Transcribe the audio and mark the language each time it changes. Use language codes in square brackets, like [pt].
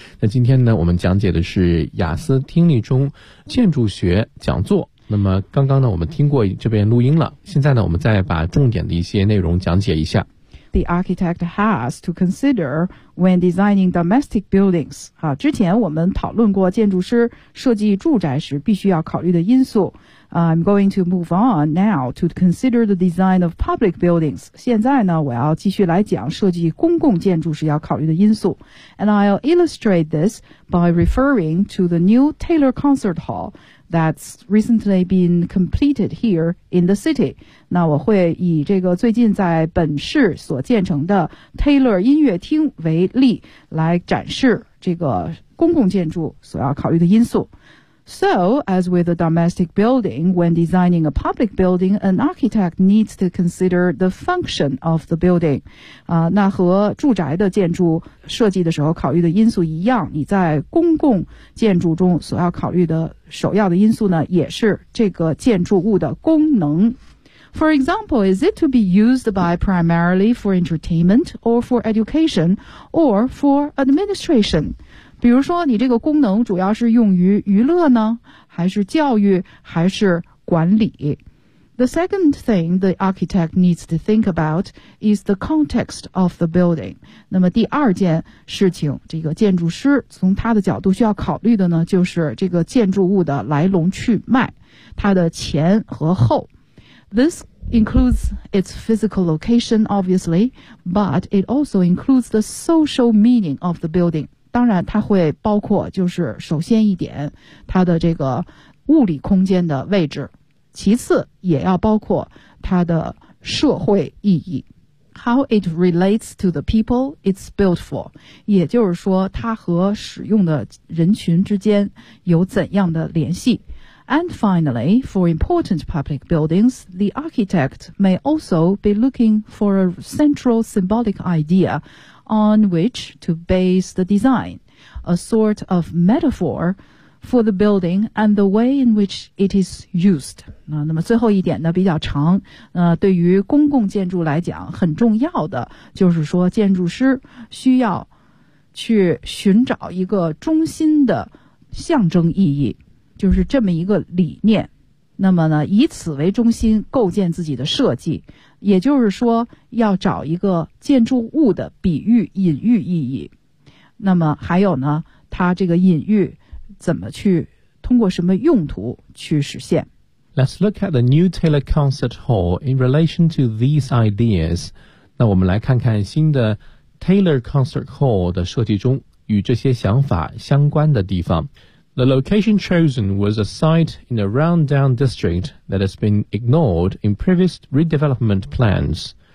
[zh] 那今天呢，我们讲解的是雅思听力中建筑学讲座。那么刚刚呢，我们听过这边录音了，现在呢，我们再把重点的一些内容讲解一下。 [en] The architect has to consider when designing domestic buildings. [zh] 之前我们讨论过建筑师设计住宅时必须要考虑的因素。 [en] I'm going to move on now to consider the design of public buildings. [zh] 现在呢，我要继续来讲设计公共建筑时要考虑的因素。 [en] And I'll illustrate this by referring to the new Taylor Concert Hall that's recently been completed here in the city. [zh] 那我会以这个最近在本市所建成的 Taylor 音乐厅为例来展示这个公共建筑所要考虑的因素。 [en] So, as with a domestic building, when designing a public building, an architect needs to consider the function of the building. [zh] 那和住宅的建筑设计的时候考虑的因素一样，你在公共建筑中所要考虑的首要的因素呢，也是这个建筑物的功能。 [en] For example, is it to be used by primarily for entertainment or for education or for administration? [zh] 比如说你这个功能主要是用于娱乐呢，还是教育，还是管理？ [en] The second thing the architect needs to think about is the context of the building. [zh] 那么第二件事情，这个建筑师从他的角度需要考虑的呢，就是这个建筑物的来龙去脉，它的前和后。 [en] This includes its physical location, obviously, but it also includes the social meaning of the building. [zh] 当然它会包括就是首先一点，它的这个物理空间的位置。其次也要包括它的社会意义 [en] How it relates to the people it's built for [zh] 也就是说它和使用的人群之间有怎样的联系 [en] And finally, for important public buildings the architect may also be looking for a central symbolic idea on which to base the design a sort of metaphorfor the building and the way in which it is used. [zh] 那么最后一点呢比较长对于公共建筑来讲很重要的就是说建筑师需要去寻找一个中心的象征意义就是这么一个理念。那么呢以此为中心构建自己的设计也就是说要找一个建筑物的比喻隐喻意义。那么还有呢它这个隐喻怎么去通过什么用途去实现 [en] Let's look at the new Taylor Concert Hall in relation to these ideas. [zh] 那我们来看看新的 Taylor Concert Hall 的设计中与这些想法相关的地方。 [en] The location chosen was a site in a rundown district that has been ignored in previous redevelopment plans.